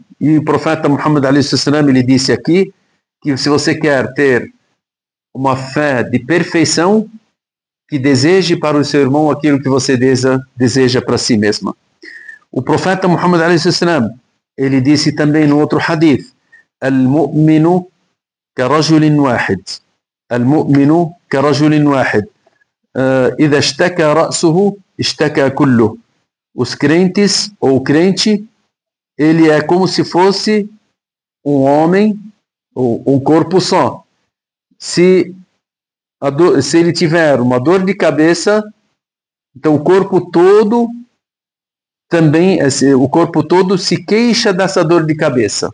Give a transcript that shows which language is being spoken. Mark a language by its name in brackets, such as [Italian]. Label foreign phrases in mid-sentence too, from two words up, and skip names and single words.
[Portuguese] E o profeta Muhammad a.s. ele disse aqui, que se você quer ter uma fé de perfeição, que deseje para o seu irmão aquilo que você deseja para si mesma. O profeta Muhammad a.s. ele disse também no outro hadith, [Arabic] المؤمن كرجل واحد. المؤمن كرجل واحد إذا اشتكى رأسه اشتكى كله. [Portuguese] Os crentes, ou o crente, ele é como se fosse um homem, ou um corpo só. Se ele tiver uma dor de cabeça, então o corpo todo também, o corpo todo se queixa dessa dor de cabeça.